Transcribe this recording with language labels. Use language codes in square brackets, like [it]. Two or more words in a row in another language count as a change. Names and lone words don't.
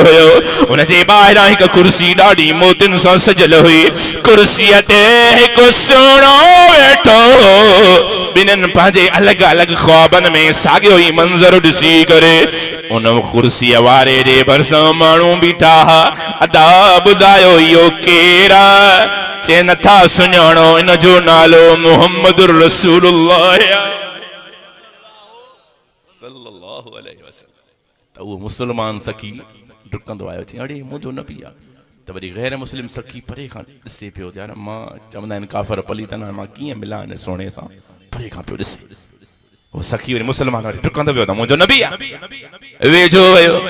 [sd] हुयो उन जे ॿाहिरां हिकु कुर्सी ॾाढी मोतियुनि सां सजल हुई कुर्सीअ ते हिकु सुहिणो वेठो ॿिन्हिनि पंहिंजे अलॻि अलॻि ख्वाबनि में साॻियो ई मंज़र ॾिसी करे उन कुर्सीअ वारे जे भरिसां माण्हू बीठा हा अदा ॿुधायो इहो केरु आहे चए नथा सुञाणो इन जो नालो [ar] محمد رسول الله صلى الله عليه وسلم. [sd] त उहो मुस्लमान सखी डुकंदो आयो चई अड़े मुंहिंजो नबी आहे त वरी गैर मुस्लिम सखी परे खां ॾिसे पियो यार मां चवंदा आहिनि काफ़र पलीतन मां कीअं मिलां हिन सोणे सां परे खां पियो ॾिसे वो सखी वरी मुस्लमान वरी डुकंदो पियो त मुंहिंजो नबी आहे वेझो वियो